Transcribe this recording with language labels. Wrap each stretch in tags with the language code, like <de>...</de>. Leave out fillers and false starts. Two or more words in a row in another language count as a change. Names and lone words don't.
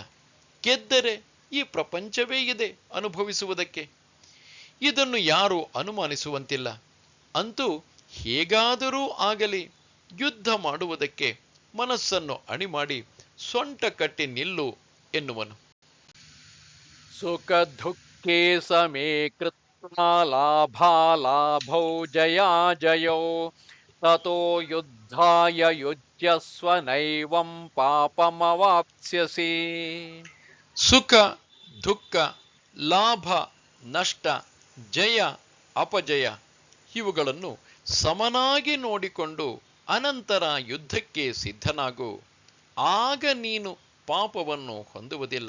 <kn>ಗೆದ್ದರೆ ಈ ಪ್ರಪಂಚವೇ ಇದೆ ಅನುಭವಿಸುವುದಕ್ಕೆ. ಇದನ್ನು ಯಾರೂ ಅನುಮಾನಿಸುವಂತಿಲ್ಲ. ಅಂತೂ ಹೇಗಾದರೂ ಆಗಲಿ ಯುದ್ಧ ಮಾಡುವುದಕ್ಕೆ ಮನಸ್ಸನ್ನು ಅಣಿಮಾಡಿ ಸೊಂಟ ಕಟ್ಟಿ ನಿಲ್ಲು ಎನ್ನುವನು.</kn> <sa>ಸುಖ ದುಃಖೇ ಸಮೇ ಕೃತ್ವಾ ಲಾಭಾಲಾಭೌ ಜಯಾಜಯೌ ತತೋ ಯುದ್ಧಾಯ ಯುಜ್ಯಸ್ವ ನೈವಂ ಪಾಪಮವಾಪ್ಸ್ಯಸಿ.</sa> <kn>ಸುಖ ದುಃಖ, ಲಾಭ ನಷ್ಟ, ಜಯ ಅಪಜಯ ಇವುಗಳನ್ನು ಸಮನಾಗಿ ನೋಡಿಕೊಂಡು ಅನಂತರ ಯುದ್ಧಕ್ಕೆ ಸಿದ್ಧನಾಗು, ಆಗ ನೀನು ಪಾಪವನ್ನು ಹೊಂದುವುದಿಲ್ಲ.</kn>